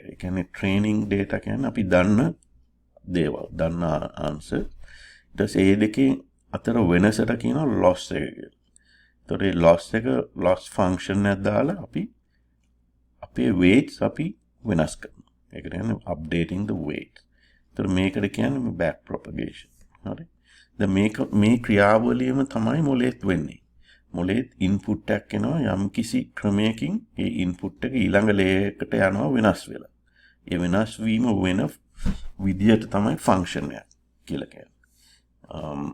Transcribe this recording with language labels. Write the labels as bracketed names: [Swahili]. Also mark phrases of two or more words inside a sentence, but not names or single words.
[Sinhala] ඒ කියන්නේ [English] training data [Sinhala] කියන්නේ අපි දන්න දේවල්, දන්න answer. ඊට පස්සේ ඒ දෙකේ අතර වෙනසට කියනවා loss එක කියලා. ඒතකොට ඒ [English] loss function [Sinhala] එක දාලා අපි අපේ weights අපි වෙනස් කරනවා. ඒක කියන්නේ [English] updating the weights. [Sinhala] ඒතකොට මේකට කියන්නේ [English] back propagation. [Sinhala] හරි. දැන් මේ ක්‍රියාවලියම තමයි මොලේත් වෙන්නේ. මොලේත් ඉන්පුට් එකක් එනවා යම් කිසි ක්‍රමයකින් ඒ ඉන්පුට් එක ඊළඟ ලේයර් එකට යනවා වෙනස් වෙලා. ඒ වෙනස් වීම වෙන විදියට තමයි ෆන්ක්ෂන් එක කියලා කියන්නේ.